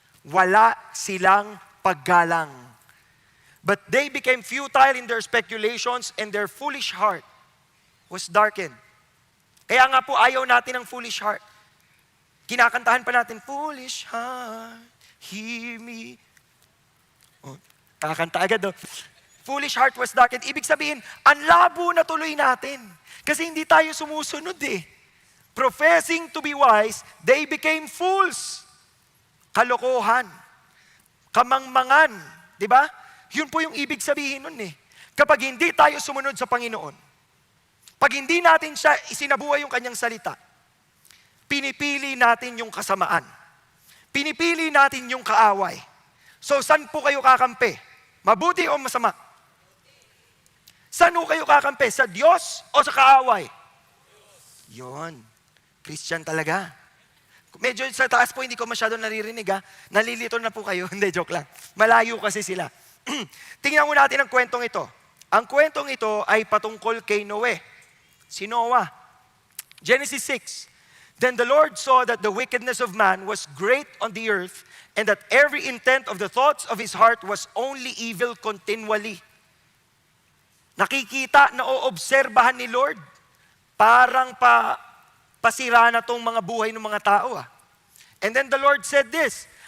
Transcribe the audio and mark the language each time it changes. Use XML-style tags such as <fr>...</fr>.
<tl>Wala silang paggalang.</tl> <en>But they became futile in their speculations and their foolish heart was darkened.</en> <tl>Kaya nga po ayaw natin ng foolish heart. Kinakantahan pa natin,</tl> <en>foolish heart, hear me. Oh,</en> <tl>kakanta agad do.</tl> <en>Foolish heart was darkened.</en> <tl>Ibig sabihin, ang labo na tuloy natin. Kasi hindi tayo sumusunod eh.</tl> <en>Professing to be wise, they became fools.</en> <tl>Kalokohan. Kamangmangan. Di ba? Yun po yung ibig sabihin nun eh. Kapag hindi tayo sumunod sa Panginoon, pag hindi natin siya isinabuhay yung kanyang salita, pinipili natin yung kasamaan. Pinipili natin yung kaaway. So, saan po kayo kakampi? Mabuti o masama? Saan po kayo kakampi? Sa Diyos o sa kaaway? Yun. Christian talaga. Medyo sa taas po, hindi ko masyado naririnig ha. Nalilito na po kayo. Hindi, joke lang. Malayo kasi sila. Tingnan mo natin ang kwentong ito. Ang kwentong ito ay patungkol kay Noe. Si Noah. Genesis 6.</tl> <en>Then the Lord saw that the wickedness of man was great on the earth, and that every intent of the thoughts of his heart was only evil continually.</en> <tl>Nakikita, naoobserbahan ni Lord, parang pasira na tong mga buhay ng mga tao.</tl> <en>And then the Lord said this,</en>